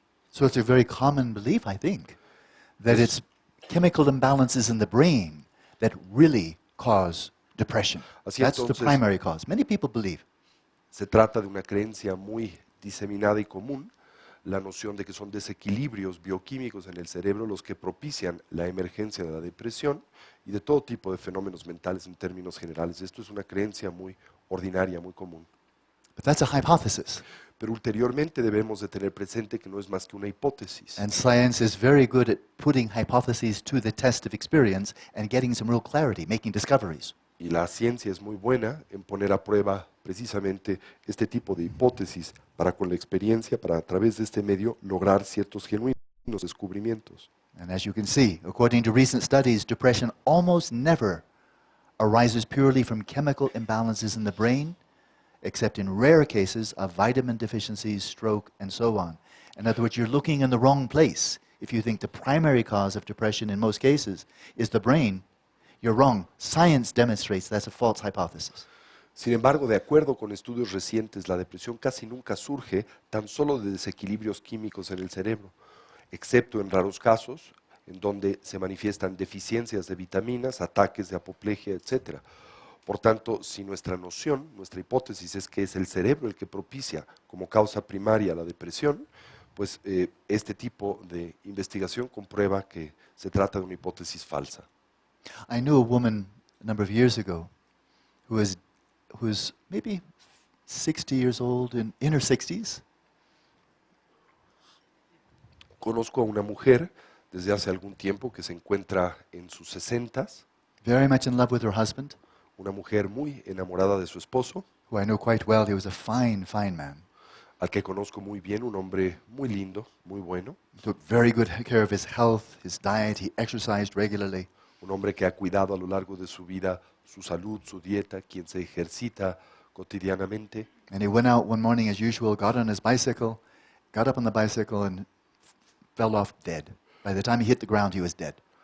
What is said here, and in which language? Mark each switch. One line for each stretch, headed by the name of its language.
English: So it's a very common belief, I think, that it's chemical imbalances in the brain that really cause depression.
Spanish: Así
English: That's the
Spanish: entonces,
English: primary cause. Many people believe.
Spanish: Se trata de una creencia muy diseminada y común, la noción de que son desequilibrios bioquímicos en el cerebro los que propician la emergencia de la depresión y de todo tipo de fenómenos mentales en términos generales. Esto es una creencia muy ordinaria, muy común.
English: But that's a hypothesis.
Spanish: Pero ulteriormente debemos de tener presente que no es más que una hipótesis.
English: And science is very good at putting hypotheses to the test of experience and getting some real clarity, making discoveries.
Spanish: Y la ciencia es muy buena en poner a prueba precisamente este tipo de hipótesis para con la experiencia, para a través de este medio lograr ciertos genuinos descubrimientos.
English: And as you can see, according to recent studies, depression almost never arises purely from chemical imbalances in the brain, except in rare cases of vitamin deficiencies, stroke, and so on. In other words, you're looking in the wrong place. If you think the primary cause of depression in most cases is the brain, you're wrong. Science demonstrates that's a false hypothesis.
Spanish: Sin embargo, de acuerdo con estudios recientes, la depresión casi nunca surge tan solo de desequilibrios químicos en el cerebro, excepto en raros casos en donde se manifiestan deficiencias de vitaminas, ataques de apoplejía, etc. Por tanto, si nuestra noción, nuestra hipótesis es que es el cerebro el que propicia como causa primaria la depresión, pues este tipo de investigación comprueba que se trata de una hipótesis falsa.
English: I knew a woman a number of years ago who was maybe 60 years old, in her 60s.
Spanish: Conozco a una mujer desde hace algún tiempo que se encuentra en sus 60s,
English: Very much in love with her husband,
Spanish: una mujer muy enamorada de su esposo,
English: who I know quite well. He was a fine, fine man.
Spanish: al que conozco muy bien, un hombre muy lindo, muy bueno,
English: He took very good care of his health, his diet. He exercised regularly.
Spanish: un hombre que ha cuidado a lo largo de su vida su salud, su dieta, quien se ejercita cotidianamente.
English: And he went out one morning as usual, got on his bicycle, got up on the bicycle and fell off dead. By the time he hit the ground, he was dead.